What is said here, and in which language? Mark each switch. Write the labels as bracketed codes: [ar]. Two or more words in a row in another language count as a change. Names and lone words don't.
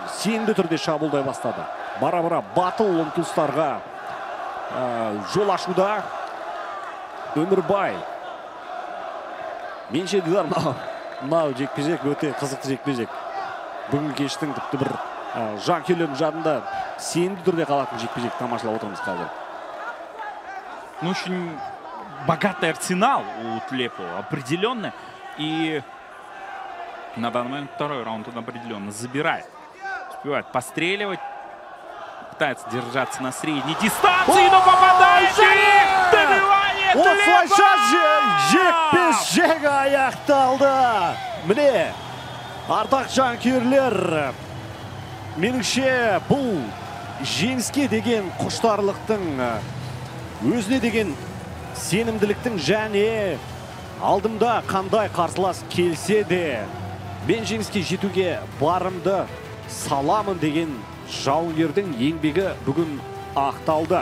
[kk] Сенімді түрде шабуылдай бастады. Бара-бара батыл ұмтылыстарға жол ашуда. Өмірбай. Менше дилар, мынау жекпе-жек өте қызықты жекпе-жек. Бүгінгі кештің тіпті бір жанкүйерлердің жадында сенімді түрде қалатын жекпе-жек тамашалап отырмыз қазір. [ru] Ну, очень богатый арсенал у Тлепова, определенно. И на данный момент второй раунд он определенно забирает. Успевает постреливать. Пытается держаться на средней дистанции, но попадает! Добивание Тлепова! [kk] Жекпе-жек аяқталды. Міне, ардақ жанкүйерлер, меніңше бұл жеңіске деген құштарлықтың, өзіне деген сенімділіктің және алдымда қандай қарсылас келсе де мен жеңіске жетуге барымды саламын деген жауынгердің еңбегі бүгін ақталды.